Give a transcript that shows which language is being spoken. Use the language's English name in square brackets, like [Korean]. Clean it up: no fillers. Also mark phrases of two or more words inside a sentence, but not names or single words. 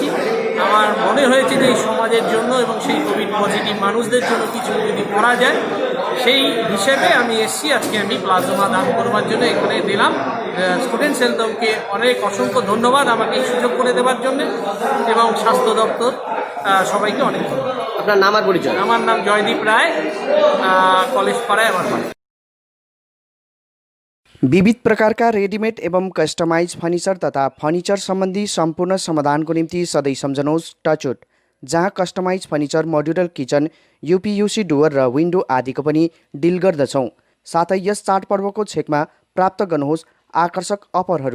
[Bangla] আমার মনে হয়েছে যে এই সমাজের জন্য এবং সেই [English] covid positive [Bangla] মানুষদের জন্য কিছু যদি করা যায়, সেই হিসেবে আমি এসছি। আজকে আমি প্লাজমা দান করবার জন্য এখানে দিলাম। স্টুডেন্টস হেলথ হোমকে অনেক অসংখ্য ধন্যবাদ আমাকে এই সুযোগ করে দেওয়ার জন্য এবং স্বাস্থ্য দপ্তর সবাইকে অনেক ধন্যবাদ। আপনার নাম আর পরিচয়? আমার নাম জয়দীপ রায়, कॉलेज पाড়ায় আমার বাড়ি। [Nepali] विविध प्रकारका रेडीमेड एवं कस्टमाइज फर्निचर तथा फर्निचर सम्बन्धी सम्पूर्ण समाधानको निम्ति सधैँ सम्झनुहोस् टचवुड, जहाँ कस्टमाइज फर्निचर, मोड्युलर किचन, यूपीयूसी डुवर र विन्डो आदिको पनि डिल गर्दछौँ। साथै यस चाडपर्वको छेकमा प्राप्त गर्नुहोस् आकर्षक अफरहरू।